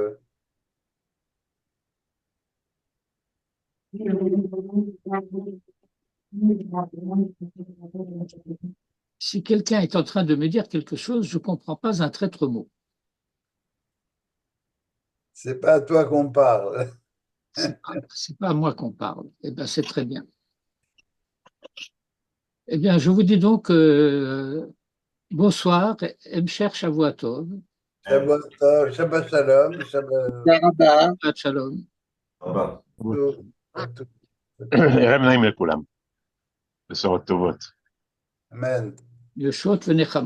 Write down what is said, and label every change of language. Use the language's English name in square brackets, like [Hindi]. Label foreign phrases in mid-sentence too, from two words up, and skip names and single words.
[French] si quelqu'un est en train de me dire quelque chose, je ne comprends pas un traître mot. c'est pas à toi qu'on parle. C'est pas à moi qu'on parle. Eh bien, c'est très bien. Eh bien, je vous dis donc bonsoir, Emcher Shavuatov. [Hebrew] שבת שלום, שבת שלום. ערב נעים לכולם. בשורות טובות. Amen. ישועה ונחמה.